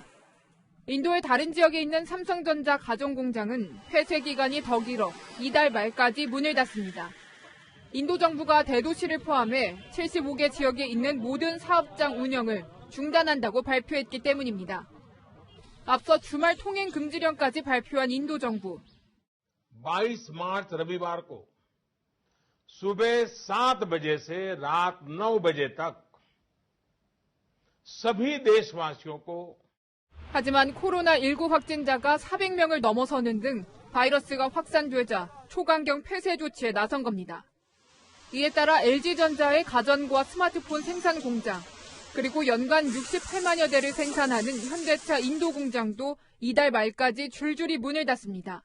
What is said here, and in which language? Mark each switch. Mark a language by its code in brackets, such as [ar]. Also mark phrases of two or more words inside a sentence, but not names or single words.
[ko] 인도의 다른 지역에 있는 삼성전자 가정공장은 폐쇄 기간이 더 길어 이달 말까지 문을 닫습니다. 인도 정부가 대도시를 포함해 75개 지역에 있는 모든 사업장 운영을 중단한다고 발표했기 때문입니다. 앞서 주말 통행 금지령까지 발표한 인도 정부. [hi] 22 मार्च रविवार को सुबह 7 बजे से रात 9 बजे तक सभी देशवासियों को [ko] 하지만 코로나19 확진자가 400명을 넘어서는 등 바이러스가 확산되자 초강경 폐쇄 조치에 나선 겁니다. 이에 따라 LG전자의 가전과 스마트폰 생산 공장, 그리고 연간 68만여 대를 생산하는 현대차 인도 공장도 이달 말까지 줄줄이 문을 닫습니다.